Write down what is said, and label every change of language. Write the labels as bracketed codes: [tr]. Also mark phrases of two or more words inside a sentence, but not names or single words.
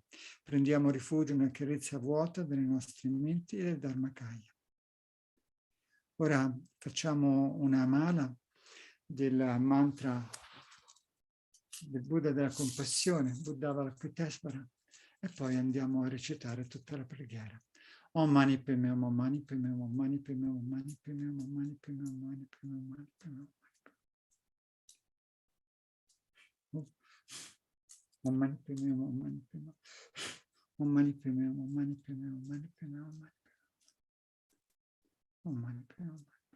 [it] Prendiamo rifugio nella chiarezza vuota delle nostre menti e del Dharmakaya. Ora facciamo una mala del mantra del Buddha della compassione, Buddha Valakritesvara, e poi andiamo a recitare tutta la preghiera. [sa] ओं मणि पद्मे हूं, ओं मणि पद्मे हूं, ओं मणि पद्मे हूं, ओं मणि पद्मे हूं, ओं मणि पद्मे हूं, ओं मणि पद्मे हूं, ओं मणि पद्मे हूं. ओं मणि पद्मे हूं, ओं मणि पद्मे हूं, ओं मणि पद्मे हूं, ओं मणि पद्मे हूं, ओं मणि पद्मे हूं, ओं मणि पद्मे हूं.